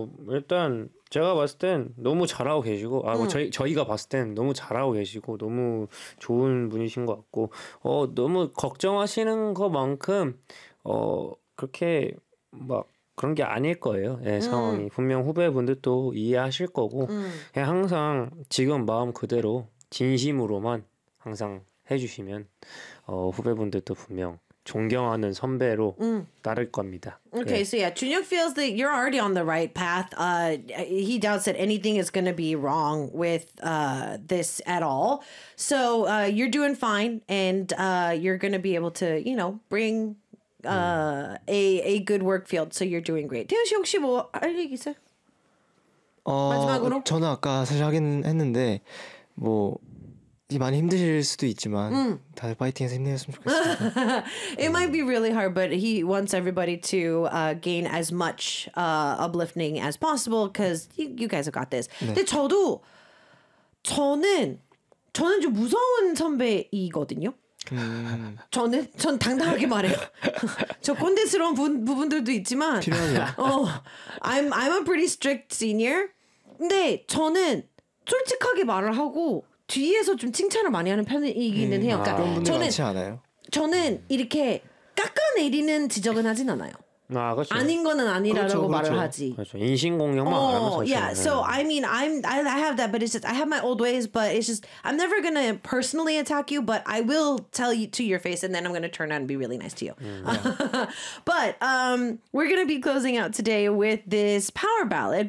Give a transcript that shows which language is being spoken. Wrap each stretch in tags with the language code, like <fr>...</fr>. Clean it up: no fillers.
<ko>일단 제가 봤을 땐 너무 잘하고 계시고 저희가 봤을 땐 너무 잘하고 계시고 너무 좋은 분이신 것 같고 너무 걱정하시는 것만큼 그렇게 막 그런 게 아닐 거예요. 예, 상황이 분명 후배분들도 이해하실 거고 그냥 항상 지금 마음 그대로 진심으로만 항상 해주시면 후배분들도 분명 존경하는 선배로 따를 겁니다.</ko> <en>Okay,</en> <ko>네.</ko> <en>So yeah, Junhyuk feels that you're already on the right path. He doubts that anything is going to be wrong with this at all. So you're doing fine, and you're going to be able to, you know, bring a good work field. So you're doing great.</en> <ko>태현 씨 혹시 뭐 할 얘기 있어요? 마지막으로 저는 아까 사실 하긴 했는데 뭐. 많이 힘드실 수도 있지만 다들 파이팅해서 힘내셨으면 좋겠습니다.</ko> <en>It might be really hard, but he wants everybody to gain as much uplifting as possible because you guys have got this.</en> <ko>네. 근데 저도 저는 좀 무서운 선배이거든요. 전 당당하게 말해요. 저 꼰대스러운 부분들도 있지만</ko> <en>I'm a pretty strict senior.</en> <ko>근데 저는 솔직하게 말을 하고 뒤에서 좀 칭찬을 많이 하는 편이기는 해요. 그러니까 저는 많지 않아요? 저는 이렇게 깎아내리는 지적은 하진 않아요. 아, 그렇죠. 아닌 거는 아니라고 그렇죠. 말을 하지. 그렇죠. 인신공격만 하면서.</ko> <en>Yeah, so I mean, I have that, but it's just I have my old ways, but it's just I'm never gonna personally attack you, but I will tell you to your face, and then I'm gonna turn around and be really nice to you. but we're gonna be closing out today with this power ballad.</en>